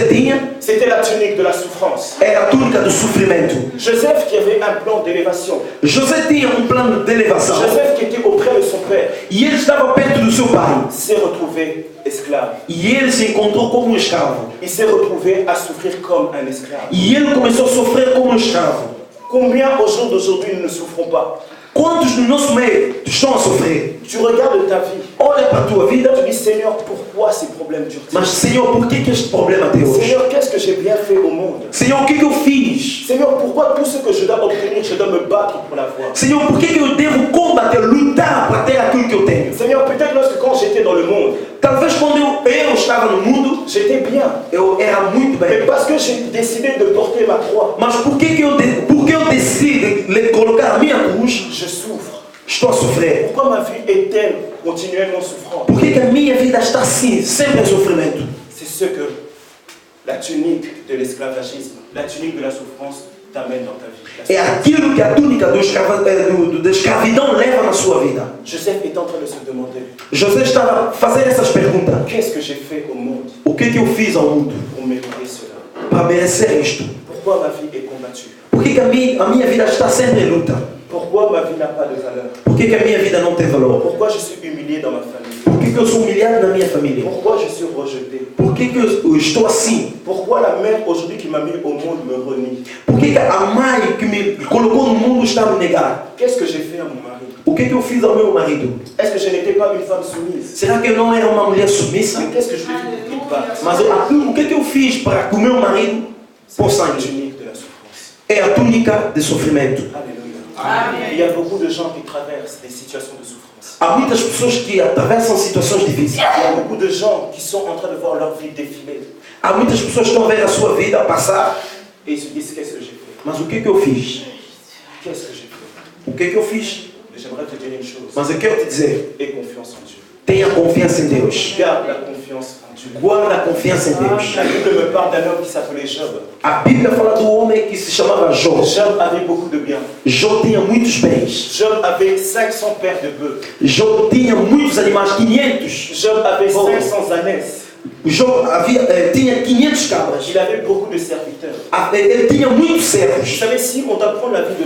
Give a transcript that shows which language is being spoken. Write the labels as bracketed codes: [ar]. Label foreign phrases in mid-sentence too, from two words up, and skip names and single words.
[pt] tinha [fr] c'était la tunique de la souffrance. [pt] era a túnica do sofrimento. [fr] Joseph qui avait un plan d'élévation. [pt] José tinha plano de elevação. [fr] Joseph qui était auprès de son père [pt] E ele estava perto do seu pai. [fr] s'est retrouvé esclave. [pt] E ele se encontrou como um escravo. [fr] Il s'est retrouvé à souffrir comme un esclave. [pt] E ele começou a sofrer como um escravo. [fr] Combien au jour d'aujourd'hui nous ne souffrons pas? [pt] Quantos no nosso meio estão a sofrer? [fr] Tu regardes ta vie. [pt] Olha para a tua vida. [fr] Tu dis, Seigneur, pourquoi ces problèmes durent-ils? [pt] Mas, Senhor, por que este problema até hoje? [fr] Seigneur, qu'est-ce que j'ai bien fait au monde? [pt] Senhor, o que eu fiz? [fr] Seigneur, pourquoi tout ce que je dois obtenir, je dois me battre pour l'avoir? [pt] Senhor, por que eu devo combater, lutar para ter aquilo que eu tenho? [fr] Seigneur, peut-être lorsque quand j'étais dans le monde, [pt] Talvez quando eu estava no mundo, [fr] j'étais bien. [pt] eu era muito [fr] Mais [pt] bem. [fr] parce que j'ai décidé de porter ma croix, [pt] Mas por que eu decidi colocar a minha cruz, [fr] je souffre. [pt] estou a sofrer? [fr] Pourquoi ma vie est-elle continuellement souffrante? [pt] Por que a minha vida está assim, sempre em sofrimento? [fr] C'est ce que la tunique de l'esclavagisme, la tunique de la souffrance t'amène dans ta vie. [pt] É aquilo que a túnica da escravidão leva na sua vida. [fr] Joseph est en train de se demander, [pt] José estava a fazer essas perguntas. [fr] qu'est-ce que j'ai fait au monde [pt] O que eu fiz ao mundo [fr] pour mériter cela? [pt] para merecer isto? [fr] Pourquoi ma vie est combattue? [pt] Por que a minha vida está sempre em luta? [fr] Pourquoi ma vie n'a pas de valeur? [pt] Por que a minha vida não tem valor? [fr] Pourquoi je suis humilié dans ma famille? [pt] Por que eu sou humilhado na minha família? [fr] Pourquoi je suis rejeté? [pt] Por que eu estou assim? [fr] Pourquoi la mère aujourd'hui qui m'a mis au monde me renie? [pt] Por que a mãe que me colocou no mundo está a me negar? [fr] Qu'est-ce que j'ai fait à mon mari? [pt] O que eu fiz ao meu marido? [fr] Est-ce que je n'étais pas une femme soumise? [pt] Será que eu não era uma mulher submissa? [fr] Mais qu'est-ce que je lui ai fait pour qu'il parte? [pt] Mas o que eu fiz para que o meu marido [fr] C'est [pt] possa [fr] la [pt] ir? [fr] tunique de la souffrance. [pt] É a túnica de sofrimento. [fr] Alléluia. [pt] Amen. [fr] Il y a beaucoup de gens qui traversent des situations de souffrance. [pt] Há muitas pessoas que atravessam situações difíceis. [fr] Il y a beaucoup de gens qui sont en train de voir leur vie défiler [pt] Há muitas pessoas que estão a ver a sua vida passar. [fr] et ils se disent qu'est-ce que j'ai fait? [pt] Mas o que eu fiz? [fr] Qu'est-ce que j'ai fait? [pt] O que eu fiz? [fr] Mais j'aimerais te dire une chose. [pt] Mas eu quero te dizer, [fr] Aie confiance en Dieu. [pt] tenha confiança em Deus. [fr] Garde la confiance en Dieu. [pt] Guarda a confiança em Deus. [fr] La Bible me parle d'un homme qui s'appelait Job. [pt] A Bíblia fala do homem que se chamava Jó. [fr] Job avait beaucoup de biens. [pt] Jó tinha muitos bens. [fr] Job avait 500 paires de bœufs. [pt] Jó tinha muitos animais, 500. [fr] Job avait 500 ânesses. [pt] Jó tinha 500 cabras. [fr] Il avait beaucoup de serviteurs. [pt] Ele tinha muitos [fr] Vous [pt] servos. [fr] savez, si on apprend la vie de